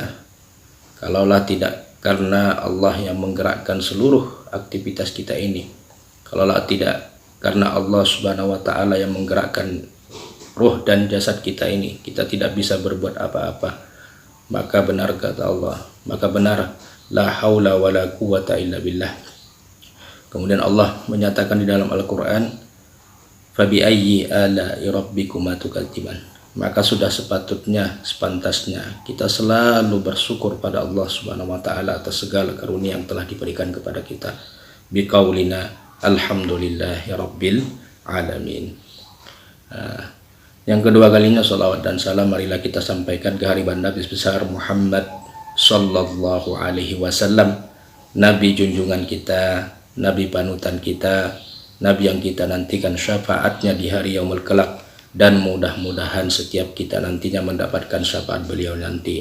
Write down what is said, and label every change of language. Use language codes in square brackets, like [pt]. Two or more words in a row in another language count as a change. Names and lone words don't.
[id] Kalaulah tidak karena Allah yang menggerakkan seluruh aktivitas kita ini, kalaulah tidak karena Allah [ar] سبحانه وتعالى [id] yang menggerakkan ruh dan jasad kita ini, kita tidak bisa berbuat apa-apa. Maka benar kata Allah, maka benar [ar] لا حول ولا قوة إلا بالله. [id] Kemudian Allah menyatakan di dalam Al-Quran, [ar] فبأي آلاء ربكما تكذبان. [id] Maka sudah sepatutnya, sepantasnya kita selalu bersyukur pada Allah [ar] سبحانه وتعالى [id] atas segala karunia yang telah diberikan kepada kita. [ar] بقولنا، الحمد لله رب العالمين. [id] Yang kedua kalinya salawat dan salam marilah kita sampaikan ke hariban Nabi besar Muhammad [ar] صلى الله عليه وسلم, [id] Nabi junjungan kita, Nabi panutan kita, Nabi yang kita nantikan syafaatnya di hari yaumul kelak, dan mudah-mudahan setiap kita nantinya mendapatkan syafaat beliau nanti.